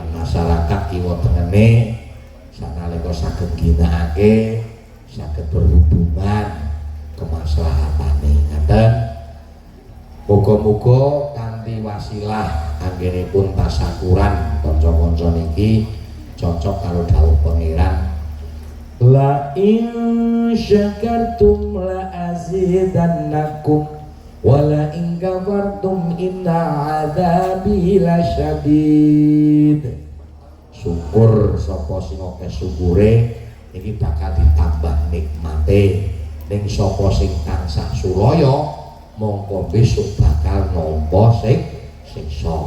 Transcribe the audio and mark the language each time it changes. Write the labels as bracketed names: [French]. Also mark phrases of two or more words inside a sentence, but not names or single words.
[Javanese] Masyarakat kiwa tengene sanalika saged ginakake saged berhubungan kemaslahatane ngaten. Muga-muga kanthi wasilah anggenipun tasakuran kanca-kanca niki cocok karo dawuh pangeran. [Arabic] لئن شكرتم لأزيدنكم ولئن كفرتم إن عذابي لشديد. [Javanese] Syukur sapa sing akeh syukure iki bakal ditambah nikmate. Ning sapa sing tansah sulaya mongko besok bakal nampa sing siksa.